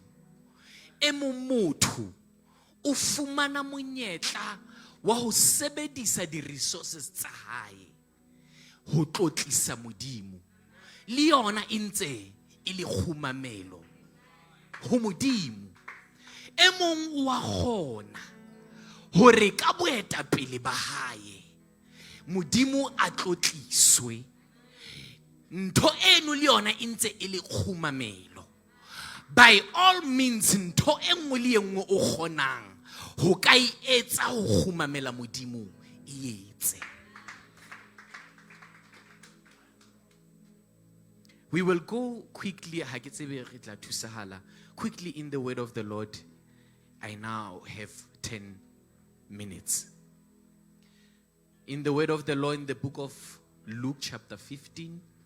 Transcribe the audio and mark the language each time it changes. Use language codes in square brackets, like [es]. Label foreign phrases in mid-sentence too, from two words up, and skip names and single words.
[st] E mong motho o fumana monyetla wa ho sebedisa di resources tsa hae ho tlotlisa modimo, le yona intse e le khumamelo ho modimo. E mong wa gona hore ka boetapele ba hae modimo a tlotliswe. Ntho eno le yona intse e le khumamelo. [en] By all means, [st] ntho enngwe le enngwe o kgonang ho ka etsa ho khumamela modimo e etse. [en] We will go quickly, quickly in the word of the Lord. I now have 10 minutes. In the word of the Lord, in the book of Luke chapter 15.